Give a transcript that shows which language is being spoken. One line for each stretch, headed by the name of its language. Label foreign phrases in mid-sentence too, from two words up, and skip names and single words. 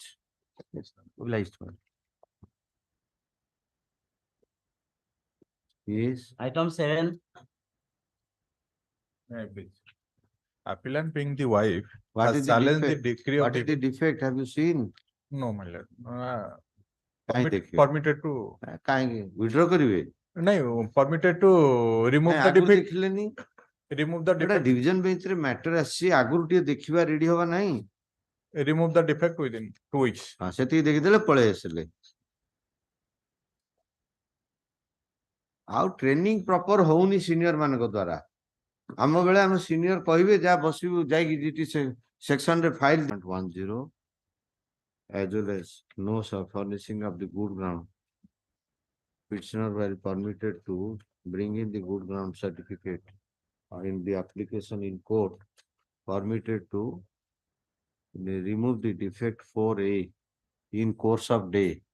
English: Obliged. Yes. Item 7, Appellant being the wife What has is the challenged the defect? decree of What is the defect? Have you seen? no, my lord.
Odia: କାହିଁ ଦେଖିବେ?
English: Permitted to
Odia: କାହିଁକି withdraw କରିବେ?
English: no, permitted to remove
Odia: କାହିଁ
English: the
Odia: ଆଗରୁ
English: defect.
Odia: ଦେଖିଲେନି?
English: Remove the
Odia: ଏଟା
English: defect. division bench
Odia: ରେ matter ଆସିଛି ଆଗରୁ ଟିକେ ଦେଖିବା ରେଡି ହବା ନାହିଁ।
English: Remove the defect within 2 weeks.
Odia: ହଁ ସେତିକି ଦେଖିଦେଲେ ପଳେଇ ଆସିଲେ। ଆଉ
English: training proper
Odia: ହଉନି ସିନିୟର ମାନଙ୍କ ଦ୍ଵାରା। ଆମ ବେଳେ ଆମେ ସିନିୟର କହିବେ ଯାହା ବସିବୁ ଯାଇକି
English: GT section
Odia: ରେ
English: file 10 as well as no furnishing of the good ground. Petitioner were permitted to bring in the good ground certificate in the application in court, permitted to remove the defect 4A in course of day.